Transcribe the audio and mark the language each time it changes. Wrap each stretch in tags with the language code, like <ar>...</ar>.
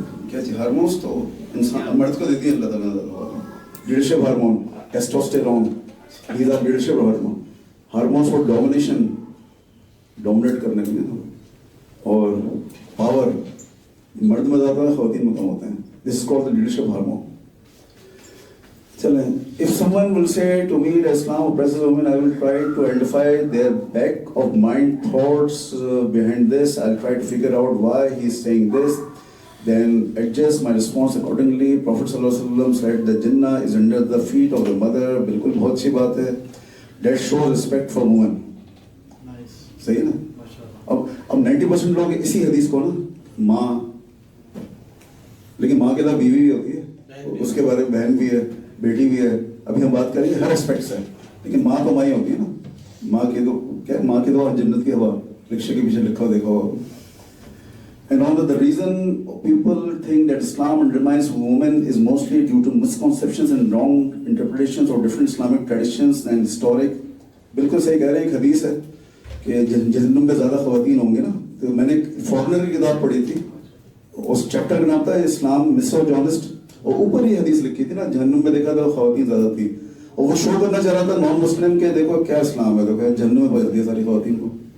<ur>کیا چیز ہارمونس تو انسان مرد کو دیتی ہے اللہ تعالیٰ. Leadership hormone, testosterone,</ur> <en>these are leadership</en> <ur>hormone.</ur> <en>hormones for domination,</en> <ur>dominate کرنے کے لیے, اور پاور مرد میں زیادہ ہے, خواتین میں کم ہوتے ہیں.</ur> <en>This is called the leadership hormone. چلیں, if someone will say to me that Islam oppresses women, I will try to identify their back of mind thoughts behind this. I'll try to figure out why he's saying this, then adjust my response accordingly. Prophet sallallahu alaihi wasallam said the Jinnah is under the feet of the mother.</en> <ur>بالکل بہت اچھی بات ہے.</ur> <en>That shows respect for women.</en> <ur>صحیح ہے نا. اب 90% لوگ اسی حدیث کو نا ماں, لیکن ماں کے علاوہ بیوی بھی ہوتی ہے, اس کے بارے میں بہن بھی ہے, بیٹی بھی ہے. ابھی ہم بات کریں گے ہر اسپیکٹ سے, لیکن ماں تو ماں ہی ہوتی ہے نا. ماں کی تو کیا, ماں کی تو جنت کی ہوا رکشے کے پیچھے لکھا دیکھا ہوا.</ur> <en>And all the reason people think that Islam undermines women is mostly due to misconceptions and wrong interpretations of different Islamic traditions and historic.</en> <ur>بالکل صحیح کہہ رہے ہیں. ایک حدیث ہے کہ جہنم میں زیادہ خواتین ہوں گے نا. تو میں نے ایک فارنر کی کتاب پڑھی تھی, اس چیپٹر کا نام تھا اسلام مسوجونسٹ, اور اوپر یہ حدیث لکھی تھی نا, جہنم میں دیکھا تھا خواتین زیادہ تھی, اور وہ شو کرنا چاہ رہا تھا نان مسلم کے دیکھو کیا اسلام ہے, دیکھو جہنم میں پہنچ دیا ساری خواتین کو.</ur>